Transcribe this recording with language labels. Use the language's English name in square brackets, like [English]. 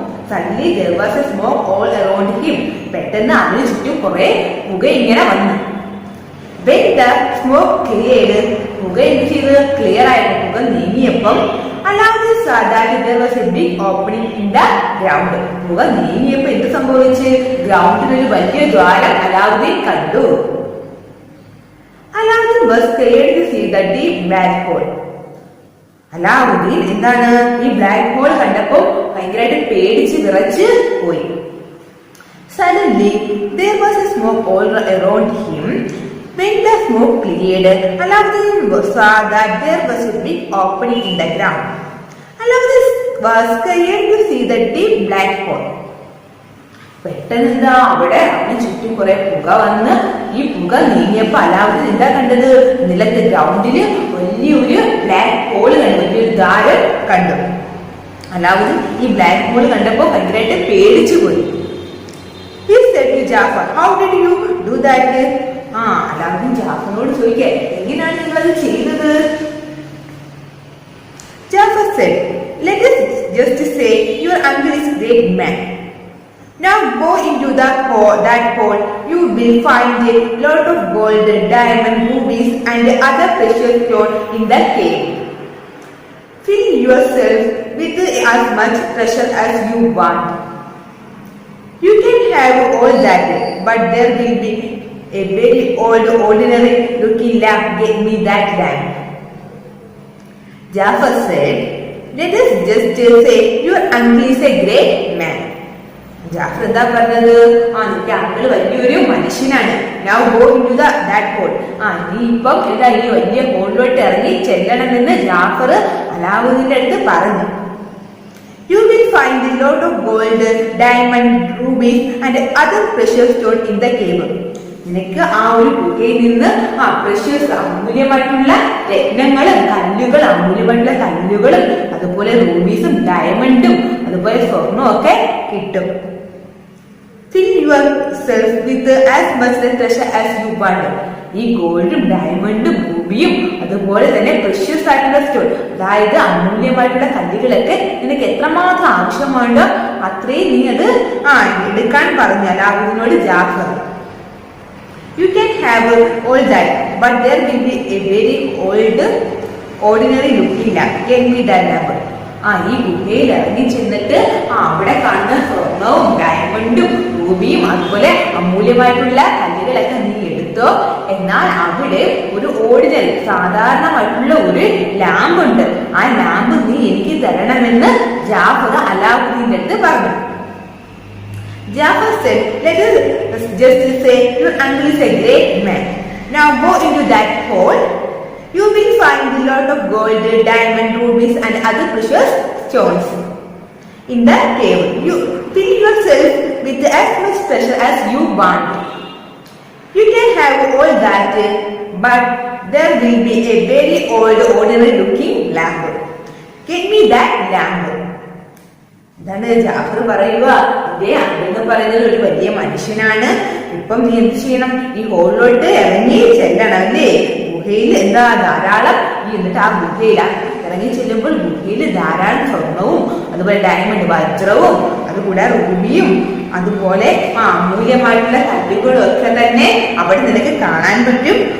[English] Suddenly there was a smoke all around him. [Malayalam] പെട്ടെന്ന് അവന് ചുറ്റും കുറെ പുക ഇങ്ങനെ വന്നു. [English] When the smoke cleared, [Malayalam] പുക എന്ത് ചെയ്ത് ക്ലിയർ ആയപ്പോൾ പുക നീങ്ങിയപ്പം [English] Aladdin saw that there was a big opening in the ground. [Malayalam] പുക നീങ്ങിയപ്പോൾ എന്ത് സംഭവിച്ച് ഗ്രൗണ്ടിൽ ഒരു വലിയ ദ്വാരം അലാവുദ്ദീൻ കണ്ടു. [English] Aladdin was scared to see the deep black hole. [Malayalam] Alauddin എന്താണ് ഈ ബ്ലാക്ക് ഹോൾ കണ്ടപ്പോൾ ഭയങ്കരമായിട്ട് പേടിച്ച് വിറച്ച് പോയി. [English] Suddenly there was a smoke all around him. When the smoke cleared, Aladdin saw that there was a big opening in the ground. Aladdin was scared to see the deep black hole. [Malayalam] പെട്ടെന്ന് എന്താ അവിടെ അവന് ചുറ്റും കുറെ പുക വന്ന് ഈ പുക നീങ്ങിയപ്പോ അലാവുദ്ദീൻ എന്താ കണ്ടത് നിലത്ത് ഗ്രൗണ്ടില് വലിയൊരു ബ്ലാക്ക് ഹോൾ കണ്ടു, വലിയൊരു ദ്വാരം കണ്ടു. അലാവുദ്ദീൻ ഈ ബ്ലാക്ക് ഹോൾ കണ്ടപ്പോ ഭയങ്കരമായിട്ട് പേടിച്ചു പോയി. [English] He said to Jafar, how did you do that? [Malayalam] Alauddin ജാഫറിനോട് ചോദിക്കേ എങ്ങനെയാണ് നിങ്ങൾ അത് ചെയ്തത്? [English] Jafar said, let us just say your uncle is a great man. Now go into that hole. You will find a lot of gold, diamond, rubies and other precious stones in the cave. Fill yourself with as much treasure as you want. You can have all that, but there will be a very old, ordinary looking lamp. Get me that lamp. Jafar said, let us just say your uncle is a great man. [Malayalam] Jafar എന്താ പറഞ്ഞത് നിന്റെ uncle വലിയൊരു മനുഷ്യനാണ്. [English] Now go into that hole. [Malayalam] നീ ഇപ്പം എന്താ ഈ വലിയ ഹോളിലോട്ട് ഇറങ്ങി ചെല്ലണമെന്ന് ജാഫർ അലാവുദ്ദീന്റെ അടുത്ത് പറഞ്ഞു. [English] You will find a lot of gold, diamond, rubies and other precious stones in the cave. [Malayalam] നിനക്ക് ആ ഒരു ഗുഹയിൽ നിന്ന് പ്രഷ്യസ് അമൂല്യമായിട്ടുള്ള രത്നങ്ങളും കല്ലുകളും അമൂല്യമായിട്ടുള്ള കല്ലുകളും അതുപോലെ റൂബീസും ഡയമണ്ടും അതുപോലെ സ്വർണ്ണവും ഒക്കെ കിട്ടും. [English] Fill yourself with as much treasure as you want. [Malayalam] ഈ ഗോൾഡും ഡയമണ്ടും റൂബിയും അതുപോലെ തന്നെ പ്രഷ്യസ് ആയിട്ടുള്ള സ്റ്റോൺ, അതായത് അമൂല്യമായിട്ടുള്ള കല്ലുകളൊക്കെ നിനക്ക് എത്രമാത്രം ആവശ്യമുണ്ടോ അത്രയും നീ അത് എടുക്കാൻ പറഞ്ഞു അലാവുദ്ദീനോട് Jafar. [English] You can have all that, but there will be a very old, ordinary looking lamp. Get me that lamp. [Malayalam] ഈ ഗുഹയിൽ ഇറങ്ങി ചെന്നിട്ട് അവിടെ കാണുന്ന സ്വർണവും ഡയമണ്ടും റൂബിയും അതുപോലെ അമൂല്യമായിട്ടുള്ള കല്ലുകളൊക്കെ നീ എടുത്തോ. എന്നാൽ അവിടെ ഒരു ഓർഡിനറി സാധാരണമായിട്ടുള്ള ഒരു ലാമ്പ് ഉണ്ട്. ആ ലാമ്പ് നീ എനിക്ക് തരണമെന്ന് ജാഫർ അലാവുദ്ദീന്റെ അടുത്ത് പറഞ്ഞു. [English] Jafar said, let us just say your uncle is a great man. Now go into that hole. You will find a lot of gold, diamond, rubies and other precious stones. In that cave, you fill yourself with as much treasure as you want. You can have all that, but there will be a very old, ordinary looking lamp. Get me that lamp. [Malayalam] ഇതാണ് ജാഫർ പറയുക. ഇതേ അതെന്ന് പറയുന്നത് ഒരു വലിയ മനുഷ്യനാണ്. ഇപ്പം നീ എന്ത് ചെയ്യണം? ഈ ഹോളിലോട്ട് ഇറങ്ങി ചെല്ലണം അല്ലേ? ഗുഹയിൽ എന്താ ധാരാളം എന്നിട്ട് ആ ഗുഹയിൽ ഇറങ്ങി ചെല്ലുമ്പോൾ ഗുഹയിൽ ധാരാളം സ്വർണവും അതുപോലെ ഡയമണ്ട് വജ്രവും അതുകൂടെ റൂബിയും അതുപോലെ അമൂല്യമായിട്ടുള്ള കല്ലുകളും ഒക്കെ തന്നെ അവിടെ നിനക്ക് കാണാൻ പറ്റും.